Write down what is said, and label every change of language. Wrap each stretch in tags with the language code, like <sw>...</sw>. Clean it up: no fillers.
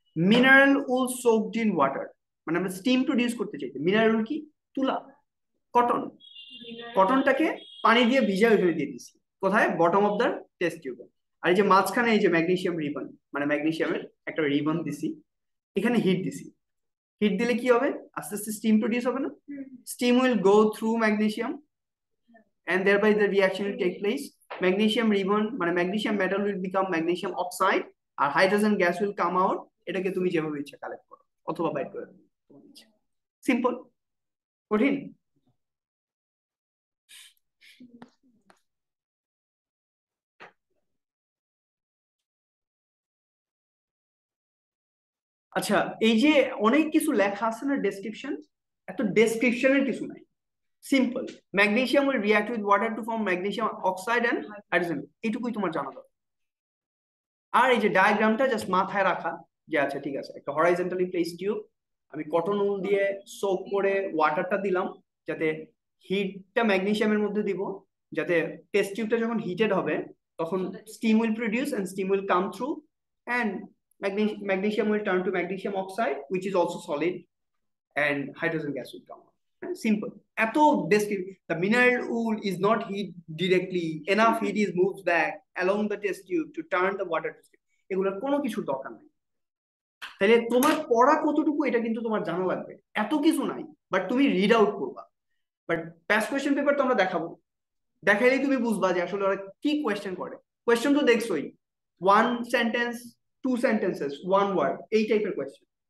<bn>Mineral ul soaked in water, মানে আমরা steam produce করতে চাইছি। মিনারেল উল কি? তুলা, কটন। কটনটাকে পানি দিয়ে ভিজা ওইখানে দিয়ে দিচ্ছি, কোথায়? বটম অফ দ্য টেস্ট টিউবে। আর এই যে মাঝখানে এই যে ম্যাগনেসিয়াম রিবন, মানে ম্যাগনেসিয়ামের একটা রিবন দিছি, এখানে হিট দিছি। হিট দিলে কি হবে? আস্তে আস্তে স্টিম প্রডিউস হবে না?</bn> <en>Steam will go through magnesium and thereby the reaction will take place. Magnesium ribbon মানে magnesium metal will become magnesium oxide</en> <bn>আর hydrogen gas</bn> <en>will come out।</en> <bn>এটাকে তুমি যেভাবে ইচ্ছা কালেক্ট করো অথবা বাইট করে দাও, তোমার ইচ্ছা। সিম্পল, কঠিন? আচ্ছা, এই যে অনেক কিছু লেখা আছে না ডেসক্রিপশন, এত ডেসক্রিপশনের কিছু নাই, simple.</bn> <en>magnesium will react with water to form magnesium oxide and hydrogen,</en> <bn>এইটুকুই তোমার জানা দরকার। আর এই যে ডায়াগ্রামটা জাস্ট মাথায় রাখা যে আচ্ছা ঠিক আছে, একটা হরাইজন্টালি প্লেস টিউব, আমি কটন উল দিয়ে সোক করে ওয়াটারটা দিলাম, যাতে হিটটা ম্যাগনেসিয়ামের মধ্যে দিব, যাতে টেস্ট টিউবটা যখন হিটেড হবে তখন</bn> <en>Steam will produce and steam will come through and magnesium will turn to magnesium oxide which is also solid and hydrogen gas will come out.</en> <bn>Simple. এত descriptive.</bn> <en>The mineral wool is not heat directly, enough heat is moved back along the test tube to turn the water to steam.</en> <bn>এগুলোর কোনো কিছুর দরকার নাই। তাহলে তোমার পড়া কতটুকু এটা কিন্তু তোমার জানা লাগবে, এত কিছু নাই, বাট তুমি রিড আউট করবা। বাট পাস্ট কোয়েশ্চেন পেপার তো আমরা দেখাবো, দেখাইলেই তুমি বুঝবা যে আসলে ওরা কি কোয়েশ্চেন করে। কোয়েশ্চেন তো দেখছোই, 1 সেন্টেন্স 2 সেন্টেন্সেস 1 ওয়ার্ড, এই টাইপের কোয়েশ্চেন।</bn>